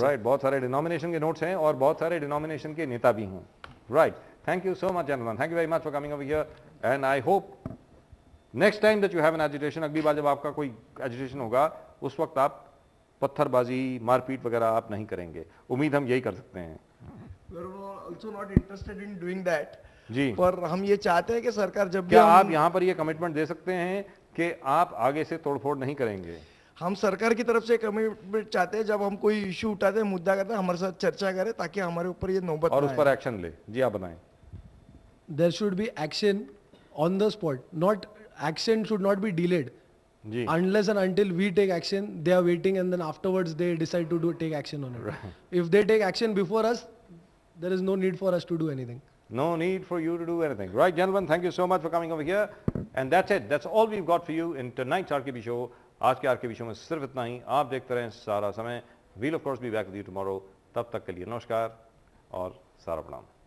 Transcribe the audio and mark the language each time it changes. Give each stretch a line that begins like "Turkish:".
Hindi: हैं. राइट, बहुत सारे डिनोमिनेशन के नोट्स हैं और बहुत सारे डिनोमिनेशन के नेता भी हैं.
English: right, thank you so much gentleman, thank you very much for coming over here, and I hope next time that you have an agitation,
Hindi: अगली बार जब आपका कोई एजिटेशन होगा उस वक्त आप पत्थरबाजी, मारपीट वगैरह आप नहीं करेंगे. उम्मीद हम यही कर सकते हैं.
English: We are also not interested in doing that.
Hindi: जी. पर हम ये चाहते हैं कि सरकार जब भी, क्या आप यहाँ पर ये कमिटमेंट दे सकते हैं कि आप आगे से तोड़फोड़ नहीं करेंगे? हम सरकार की तरफ से कमिटमेंट चाहते हैं, जब हम कोई इशू उठाते हैं, मुद्दा करते हैं, हमारे साथ चर्चा करें ताकि हमारे ऊपर ये नौबत और उस पर एक्शन ले. जी आप बताएं.
English: There should be action on the spot, not action should not be delayed.
Hindi: Ji.
English: Unless and until we take action, they are waiting and then afterwards they decide to take action on it. Right. If they take action before us, there is no need for us to do anything. No need for you to do anything. Right, gentlemen, thank you so much for coming over here. And that's it. That's all we've got for you in tonight's RKB show.
Hindi: आज के RKB show में सिर्फ इतना ही. आप देखते रहें सारा समय.
English: We'll of course be back with you tomorrow.
Hindi: तब तक के लिए नमस्कार और सारा प्रणाम.